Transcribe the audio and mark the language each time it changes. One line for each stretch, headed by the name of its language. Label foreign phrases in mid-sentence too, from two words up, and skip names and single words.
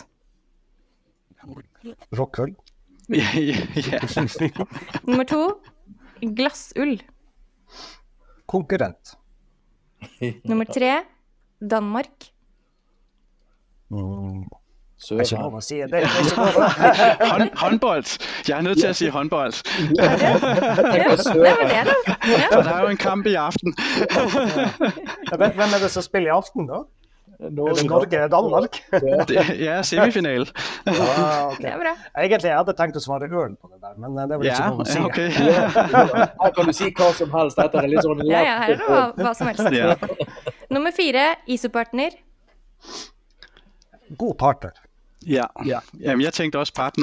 Norwegian: Rockhull. Ja. Nummer 2, Glassull. Konkurrent. Nummer 3, Danmark. Det er ikke lov å si det. Det er ikke lov.
Danish: Håndbold. Jeg er nødt til at sige håndbold.
Norwegian: Det var det, da.
Danish: For der er jo en kamp i aften.
Norwegian: Hvem er det som spiller i aften, da? Er det Norge-Danmark? Ja, semifinal. Okay. Det er bra. Egentlig jeg hadde tenkt å svare øl på det der, men det var ikke lov å si. Okay. Her kan du si hva som helst. Dette er litt sånn Ja, her er det hva som helst. Ja. Nummer 4, ISO-partner. God partner. Ja. Jamen, jeg tenkte også partner.